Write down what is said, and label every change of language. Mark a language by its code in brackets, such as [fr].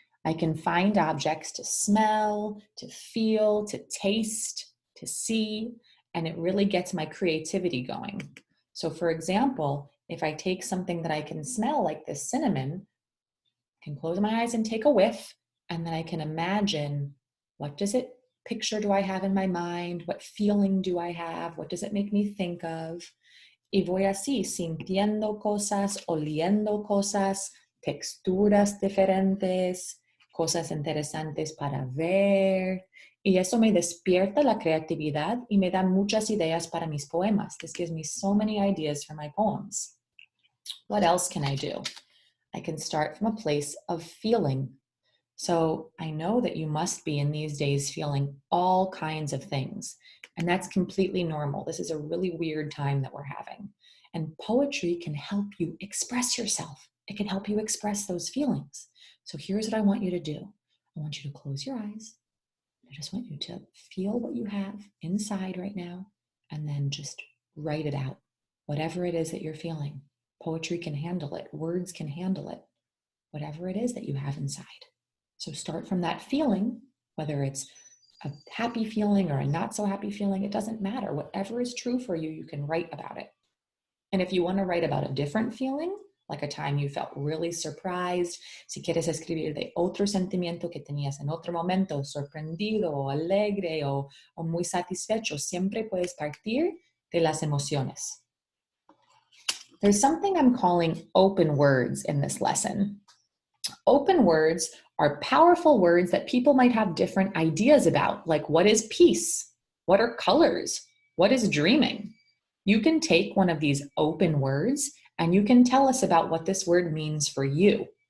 [en] I can find objects to smell, to feel, to taste, to see, and it really gets my creativity going. So for example, if I take something that I can smell like this cinnamon, I can close my eyes and take a whiff, and then I can imagine picture do I have in my mind? What feeling do I have? What does it make me think of? [es] Y voy así, sintiendo cosas, oliendo cosas, texturas diferentes, cosas interesantes para ver. Y eso me despierta la creatividad y me da muchas ideas para mis poemas. [en] This gives me so many ideas for my poems. What else can I do? I can start from a place of feeling. So I know that you must be in these days feeling all kinds of things, and that's completely normal. This is a really weird time that we're having, and poetry can help you express yourself. It can help you express those feelings. So here's what I want you to do. I want you to close your eyes. I just want you to feel what you have inside right now, and then just write it out. Whatever it is that you're feeling. Poetry can handle it. Words can handle it. Whatever it is that you have inside. So start from that feeling, whether it's a happy feeling or a not so happy feeling, it doesn't matter. Whatever is true for you, you can write about it. And if you want to write about a different feeling, like a time you felt really surprised, [es] si quieres escribir de otro sentimiento que tenías en otro momento, sorprendido o alegre o muy satisfecho, siempre puedes partir de las emociones. [en] There's something I'm calling open words in this lesson. Open words are powerful words that people might have different ideas about, like what is peace? What are colors? What is dreaming? You can take one of these open words and you can tell us about what this word means for you.